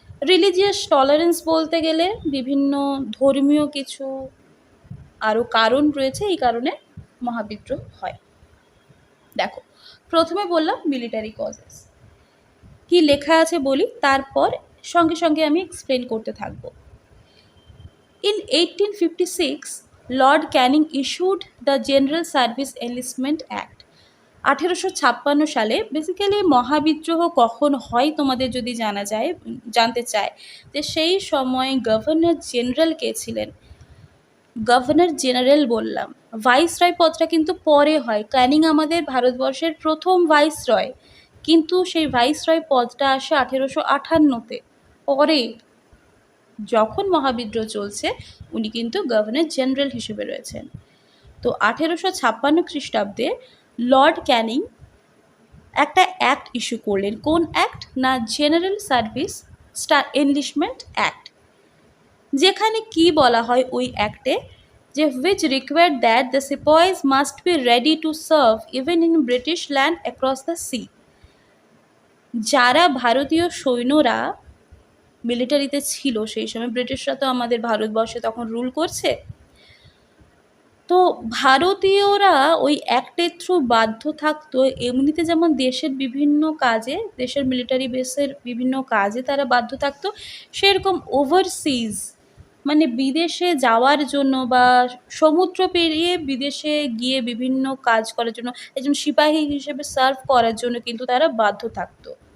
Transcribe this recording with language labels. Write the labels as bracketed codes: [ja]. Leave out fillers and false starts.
[bn] Religious tolerance বলতে গেলে বিভিন্ন ধর্মীয় কিছু আরও কারণ রয়েছে, এই কারণে মহাবিদ্রোহ হয়। দেখো, প্রথমে বললাম মিলিটারি কজেস, কি লেখা আছে বলি, তারপর সঙ্গে সঙ্গে আমি এক্সপ্লেন করতে থাকবো। [en] In 1856, Lord Canning issued the General Service Enlistment Act. [bn] 1856 সালে বেসিক্যালি মহাবিদ্রোহ কখন হয় তোমাদের যদি জানতে চায়, যে সেই সময় গভর্নর জেনারেল কে ছিলেন? গভর্নর জেনারেল বললাম, ভাইসরয় পদটা কিন্তু পরে হয়। ক্যানিং আমাদের ভারতবর্ষের প্রথম ভাইসরয়, কিন্তু সেই ভাইসরয় পদটা আসে 1858-তে, পরে যখন মহাবিদ্রোহ চলছে উনি কিন্তু গভর্নর জেনারেল হিসেবে রয়েছেন। তো 1856 খ্রিস্টাব্দে লর্ড ক্যানিং একটা অ্যাক্ট ইস্যু করলেন। কোন অ্যাক্ট? না, জেনারেল সার্ভিস এনলিস্টমেন্ট অ্যাক্ট। যেখানে কি বলা হয় ওই অ্যাক্টে, যে [en] which required that the sepoys must be ready to serve even in British land across the sea. [bn] যারা ভারতীয় সৈন্যরা মিলিটারিতে ছিল সেই সময়, ব্রিটিশরা তো আমাদের ভারতবর্ষে তখন রুল করছে, তো ভারতীয়রা ওই অ্যাক্টের থ্রু বাধ্য থাকতো এমনিতে যেমন দেশের বিভিন্ন কাজে, দেশের মিলিটারি বেসের বিভিন্ন কাজে তারা বাধ্য থাকতো, সেরকম ওভারসিজ মানে বিদেশে যাওয়ার জন্য বা সমুদ্র পেরিয়ে বিদেশে গিয়ে বিভিন্ন কাজ করার জন্য, একজন সিপাহী হিসেবে সার্ভ করার জন্য কিন্তু তারা বাধ্য থাকতো।